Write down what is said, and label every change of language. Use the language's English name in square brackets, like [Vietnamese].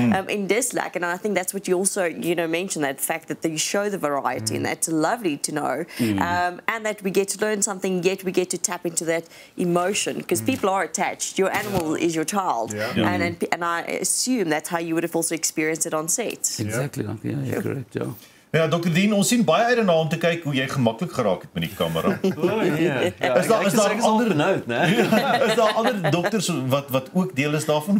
[Afrikaans] In dis lekker, [English] and I think that's what you also, mentioned, that fact that you show the variety, and that's lovely to know. And that we get to learn something, yet we get to tap into that emotion, because people are attached. Your animal is your child. And I assume that's how you would have also experienced it on set. Exactly. Yeah, correct. Yeah. [Afrikaans] Ja, Dr. Dean, ons sien baie uit daarna om te kyk hoe jy gemaklik geraak het met die kamera. Is daar ander benoud, né? Is daar ander dokters wat ook deel is daarvan?